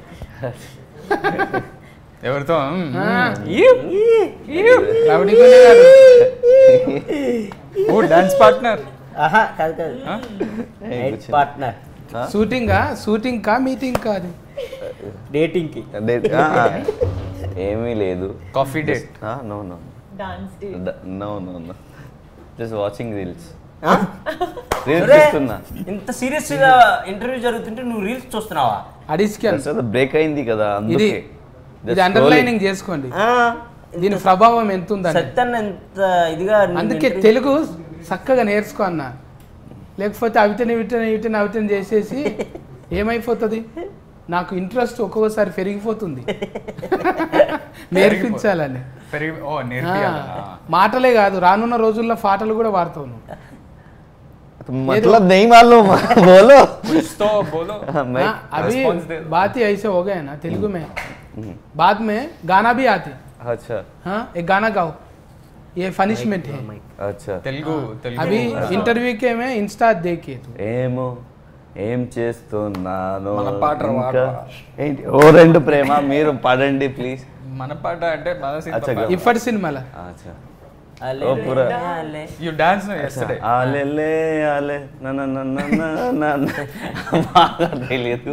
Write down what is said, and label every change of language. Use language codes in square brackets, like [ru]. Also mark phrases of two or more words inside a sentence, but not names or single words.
[te] ఎవరితో [en] dance partner [te] కాదు కాదు పార్ట్నర్. షూటింగ్ కా మీటింగ్ కా? అది డేటింగ్కి ఏమీ లేదు. [en] coffee date? no no Dance date. no no no just watching reels. [te] ఇంత సీరియస్ గా ఇంటర్వ్యూ జరుగుతుంటే నువ్వు రీల్స్ చూస్తున్నావా? బ్రేక్ అయింది కదా ఇది అండర్లైనింగ్ చేసుకోండి, దీని ప్రభావం ఎంత ఉందని. సత్యన్న ఎంత ఇదిగా అందుకే తెలుగు చక్కగా నేర్చుకో అన్న, లేకపోతే అవిటని చేసేసి ఏమైపోతుంది. నాకు ఇంట్రెస్ట్ ఒక్కొక్కసారి పెరిగిపోతుంది నేర్పించాలని. మాటలే కాదు, రానున్న రోజుల్లో పాటలు కూడా వాడతావు నువ్వు. [hi] मतलब नहीं मालूम बोलो कुछ तो बोलो. अभी बात ही ऐसे हो गए ना तेलुगु में, बाद में गाना भी आते. अच्छा हाँ एक गाना गाओ, ये पनिशमेंट है. अच्छा तेलुगु अभी इंटरव्यू के में इंस्टा देखिए तो [te] ఏమో ఏం చేస్తున్నాను మన పాట ఏంటి ఓ రెండు ప్రేమ మీరు పాడండి ప్లీజ్. మన పాట అంటే మన సినిమా ఇప్పటి సినిమాలో [hi] अच्छा [en] you dance yesterday [te] ఆలెలే ఆలే బాగా తెలియదు